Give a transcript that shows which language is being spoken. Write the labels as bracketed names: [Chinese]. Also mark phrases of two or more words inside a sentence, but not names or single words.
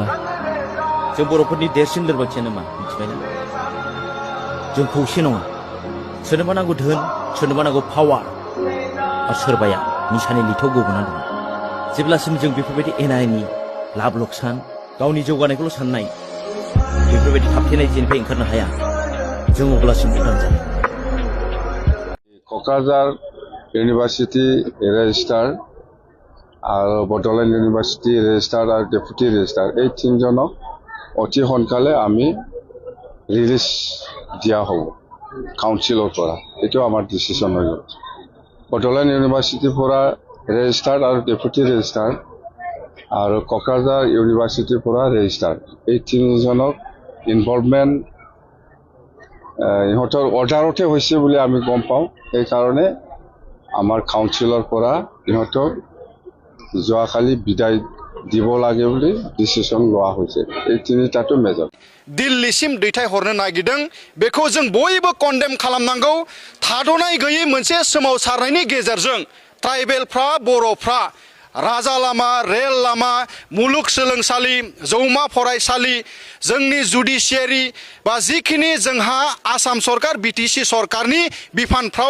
[Bodo] जों बर'फोरनि देरसिन लोरबांथियानो मा मिथिबायना जों खौसे नङा सोरनोबा नांगौ धोन सोरनोबा नांगौ पावार आरो सोरबाया निसानि लिथाव गबोना दं जेब्लासिम जों बेफोरबायदि एना एनि लाब लकसान गावनि जौगानायखौल' साननाय बेफोरबायदि थाबथेनाय जेनिफ्राय ओंखारनो हाया जों अब्लासिम उदां जागोन [Assamese] क'क्राझार इउनिभार्सिटी रेजिस्ट्रार আৰু বড়োলেণ্ড ইউনিভাৰ্চিটি ৰেজিষ্ট্ৰাৰ আৰু [English] deputy registrar [Assamese] এই তিনিজনক অতি সোনকালে আমি ৰিলিজ দিয়া হ'ব কাউন্সিলৰ পৰা এইটো আমাৰ ডিচিশ্যন হৈ গ'ল বড়োলেণ্ড ইউনিভাৰ্চিটিৰ পৰা ৰেজিষ্ট্ৰাৰ আৰু [English] deputy registrar [Assamese] আৰু কোকৰাঝাৰ ইউনিভাৰ্চিটিৰ পৰা ৰেজিষ্ট্ৰাৰ এই তিনিজনক ইনভলভমেণ্ট ইহঁতৰ অৰ্ডাৰতে হৈছে বুলি আমি গম পাওঁ সেইকাৰণে আমাৰ কাউন্সিলৰ পৰা ইহঁতক যোৱাকালি বিদায় দিব লাগে বুলি ডিচিশ্যন লোৱা হৈছে এই তিনিটাটো মেজৰ [Bodo] दिल्लीसिम दैथायहरनो नागिरदों बेखौ जों बयबो कन्डेम खालामनांगौ थाद'नाय गैयै मोनसे सोमावसारनायनि गेजेरजों ट्राइबेलफ्रा बर'फ्रा राजा लामा रेल लामा मुलुगसोलोंसालि जौमा फरायसालि जोंनि जुडिशियारि बा जिखिनि जोंहा आसाम सरकार BTC सरकारनि बिफानफ्राव